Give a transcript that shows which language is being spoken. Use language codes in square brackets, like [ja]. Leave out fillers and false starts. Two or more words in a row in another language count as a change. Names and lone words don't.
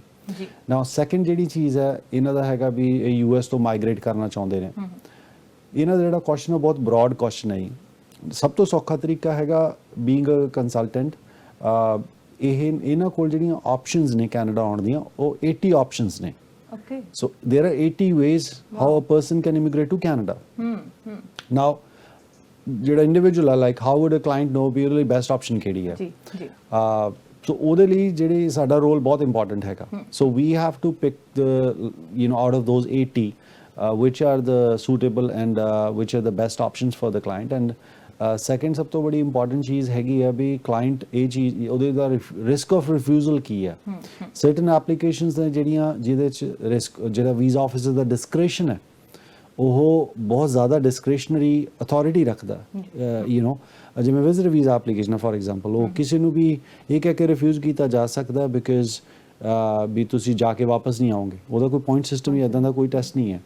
[en] now second [pa] ਜਿਹੜੀ ਚੀਜ਼ ਹੈ ਇਹਨਾਂ ਦਾ ਹੈਗਾ ਵੀ ਇਹ ਯੂਐਸ ਤੋਂ ਮਾਈਗ੍ਰੇਟ ਕਰਨਾ ਚਾਹੁੰਦੇ ਨੇ। ਇਹਨਾਂ ਦਾ ਜਿਹੜਾ ਕੁਐਸਚਨ ਹੈ ਬਹੁਤ [en] broad question [pa] ਹੈ। ਸਭ ਤੋਂ ਸੌਖਾ ਤਰੀਕਾ ਹੈਗਾ [en] being a consultant, [pa] ਇਹਨਾਂ ਕੋਲ ਜਿਹੜੀਆਂ ਆਪਸ਼ਨਸ ਨੇ ਕੈਨੇਡਾ ਆਉਣ ਦੀਆਂ ਉਹ 80 ਆਪਸ਼ਨਸ ਨੇ। [en] Okay. So there are 80 ways how a person can immigrate to Canada. Now, [pa] ਜਿਹੜਾ ਇੰਡੀਵਿਜੂਅਲ ਆ [en] like how would a client know [pa] ਵੀ ਉਹਦੇ ਲਈ [en] best option [pa] ਕਿਹੜੀ ਹੈ। ਜੀ ਜੀ। ਸੋ ਉਹਦੇ ਲਈ ਜਿਹੜੀ ਸਾਡਾ ਰੋਲ ਬਹੁਤ ਇੰਪੋਰਟੈਂਟ ਹੈਗਾ। [en] so we have to pick the out of those 80 which are the suitable and which are the best options for the client. [pa] And ਸੈਕੰਡ ਸਭ ਤੋਂ ਬੜੀ ਇੰਪੋਰਟੈਂਟ ਚੀਜ਼ ਹੈਗੀ ਹੈ ਵੀ ਕਲਾਇੰਟ ਇਹ ਚੀਜ਼ ਉਹਦੇ ਦਾ [en] risk of refusal [pa] ਕੀ ਹੈ। [en] certain applications [pa] ਨੇ ਜਿਹੜੀਆਂ ਜਿਹਦੇ 'ਚ ਰਿਸਕ ਜਿਹੜਾ [en] visa officer [pa] ਦਾ ਡਿਸਕ੍ਰੇਸ਼ਨ ਹੈ ਉਹ ਬਹੁਤ ਜ਼ਿਆਦਾ [en] discretionary authority [pa] ਰੱਖਦਾ। ਜਿਵੇਂ [en] visitor visa application for example [pa] ਉਹ ਕਿਸੇ ਨੂੰ ਵੀ ਇਹ ਕਹਿ ਕੇ ਰਿਫਿਊਜ਼ ਕੀਤਾ ਜਾ ਸਕਦਾ ਬਿਕਾਜ਼ ਵੀ ਤੁਸੀਂ ਜਾ ਕੇ ਵਾਪਸ ਨਹੀਂ ਆਓਗੇ, ਉਹਦਾ ਕੋਈ [en] point system [pa] ਜਾਂ ਇੱਦਾਂ ਦਾ ਕੋਈ ਟੈਸਟ ਨਹੀਂ ਹੈ।